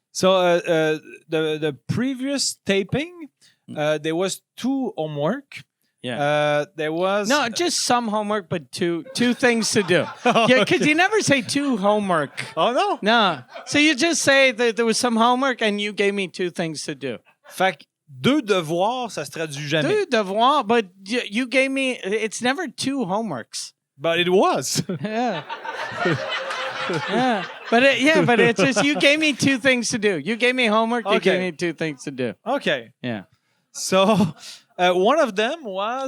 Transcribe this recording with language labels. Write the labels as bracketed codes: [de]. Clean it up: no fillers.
[en] So the previous taping, there was two homework. Yeah. There was just some homework, but two things to do. Yeah, because you never say two homework. Oh no. No. So you just say that there was some homework, and you gave me two things to do. [fr] Fait que deux devoirs, ça se traduit jamais. Deux devoirs, [en] but you gave me. It's never two homeworks. But it was. Yeah. Yeah. But it's just you gave me two things to do. You gave me homework. You gave me two things to do. Okay. Yeah. So one of them was.